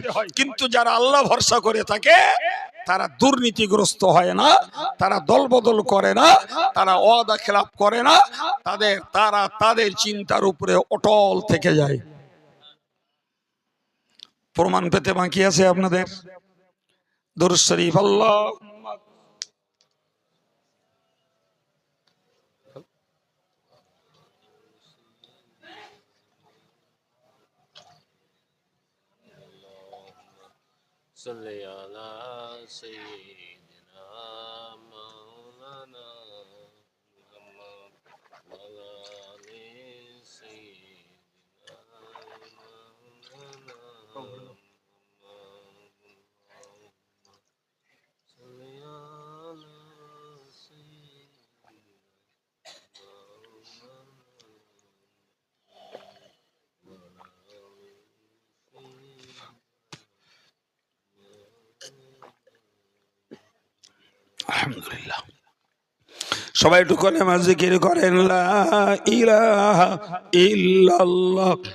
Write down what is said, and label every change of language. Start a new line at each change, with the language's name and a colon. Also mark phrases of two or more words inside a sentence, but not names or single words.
Bangla: কিন্তু যারা আল্লাহ ভরসা করে থাকে তারা দুর্নীতিগ্রস্ত হয় না, তারা দলবদল করে না, তারা ওয়াদা খেলাফ করে না, তারা তাদের চিন্তার উপরে অটল থেকে যায়। প্রমাণ পেতে বাকি আছে আপনাদের। দুরূদ শরীফ আল্লাহ
Arabic: صلی علی سیدنا مولانا محمد وعلى آل سیدنا مولانا محمد صلی علی سیدنا
Bangla: আলহামদুলিল্লাহ। সবাই একটু করে জিকির করেন
Arabic: لا إله إلا الله.